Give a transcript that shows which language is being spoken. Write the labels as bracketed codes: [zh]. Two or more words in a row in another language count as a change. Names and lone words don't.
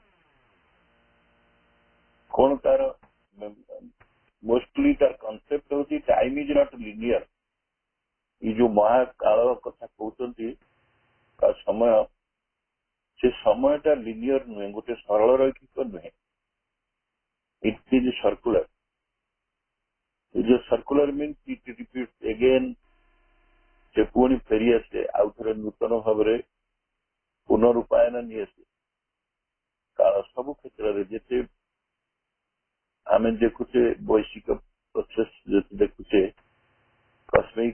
[or] କଣ ତାର ମୋଷ୍ଟଲି ତାର କନସେପ୍ଟ ହଉଛି [en] time is not linear. [or] ଏଇ ଯୋଉ ମହାକାଳ କଥା କହୁଛନ୍ତି ତା ସମୟ, ସେ ସମୟଟା ଲିନିୟର ନୁହେଁ, ଗୋଟେ ସରଳ ରୈଖିକ ନୁହେଁ। [en] It is circular. It is circular means it repeats again। [or] ସେ ପୁଣି ଫେରିଆସେ, ଆଉ ଥରେ ନୂତନ ଭାବରେ ପୁନରୁପାୟନ ନିଆସେ। କାଳ ସବୁ କ୍ଷେତ୍ରରେ ଯେତେ ଆମେ ଦେଖୁଛେ ବୈଶ୍ୱିକ ପ୍ରୋସେସ, ଯେତେ ଦେଖୁଛେ କସ୍ମିକ